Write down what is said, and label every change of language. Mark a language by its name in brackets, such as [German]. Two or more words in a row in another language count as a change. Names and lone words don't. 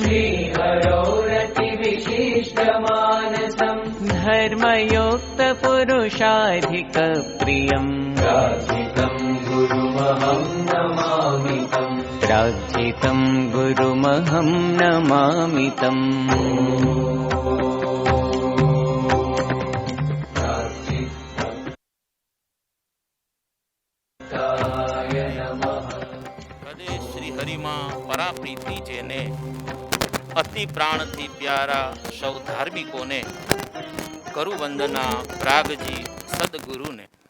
[Sanskrit] धर्मयुक्तपुरुषाधिकप्रियम् प्रार्थितम् गुरुमहं नमामि तम् प्रार्थितम् गुरुमहं नमामि तम् [Gujarati] પ્રીતિ જેને અતિ પ્રાણથી પ્યારા સૌ ધાર્મિકોને કરું વંદના પ્રાગજી સદગુરુને.